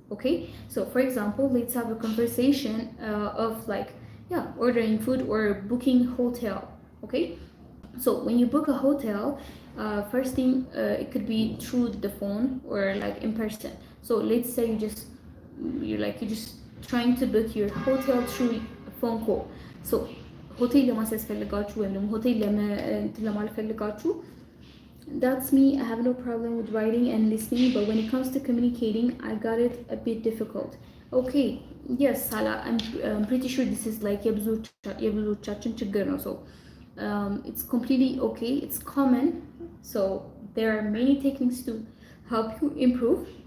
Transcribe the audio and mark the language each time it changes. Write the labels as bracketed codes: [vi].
[en] Okay, so for example, let's have a conversation of like ordering food or booking hotel. Okay, so when you book a hotel, first thing, it could be through the phone or like in person. So let's say you just you're just trying to book your hotel through phone call. [am] So hotel ለማስያዝ ፈልጋችሁ ወይም ደግሞ ሆቴል ለማለት ፈልጋችሁ, [en] that's me. I have no problem with writing and listening, but when it comes to communicating, I got it a bit difficult. Okay, yes, Sala, I'm pretty sure this is like የብዙዎቻችን ችግር ነው. So it's completely okay, it's common. So there are many techniques to help you improve.